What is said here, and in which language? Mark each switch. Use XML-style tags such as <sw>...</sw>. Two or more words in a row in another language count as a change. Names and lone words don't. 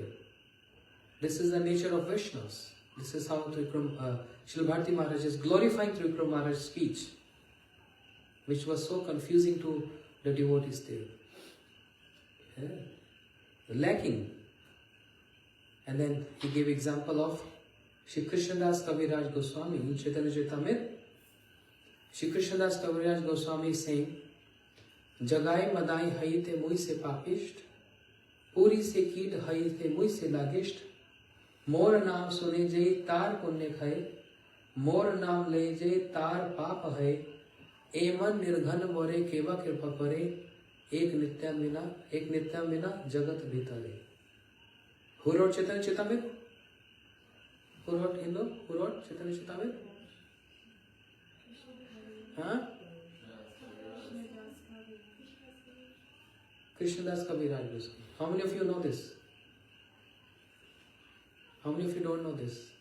<en>This is the nature of Vaishnavas. This is how Srila Bharati Maharaj is glorifying Trivikrama Maharaj's speech, which was so confusing to the devotees there. Yeah. Lacking. And then he gave example of Shri Krishnadas Kaviraj Goswami in Chaitanya Charitamrita. Shri Krishnadas Kaviraj Goswami is saying,</en> <bn>জগাই মাধাই হৈতে মুঞি সে পাপিষ্ঠ, পুরীষের কীট হৈতে মুঞি সে লঘিষ্ঠ, মোর নাম শুনে যেই তার পুণ্য ক্ষয়, মোর নাম লয় যেই তার পাপ হয়, এমন নির্ঘৃণ মোরে কেবা কৃপা করে, এক নিত্যম বিনা জগত ভিতরে.</bn> <en>Who wrote Chaitanya Charitamrita? Who wrote Chaitanya Charitamrita? Huh? Krishnadas Kaviraj Goswami. How many of you know this? How many of you don't know this?</en>